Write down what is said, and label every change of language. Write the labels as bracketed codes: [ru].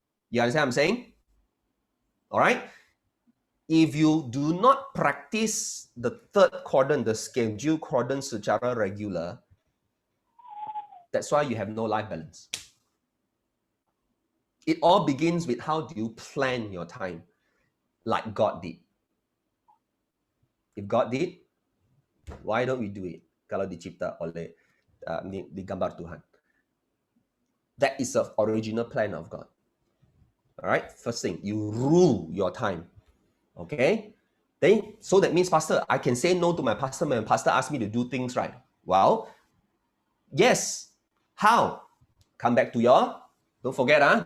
[en] You understand what I'm saying? All right. If you do not practice the 3rd quadrant, the schedule quadrant [ms] secara regular, [en] that's why you have no life balance. It all begins with how do you plan your time, like God did. If God did, why don't we do it? [ms] Kalau dicipta oleh digambar Tuhan. [en] That is the original plan of God. All right. First thing, you rule your time. Okay, then so that means, pastor, I can say no to my pastor when pastor asks me to do things right. Well, yes. How? Come back to your, don't forget,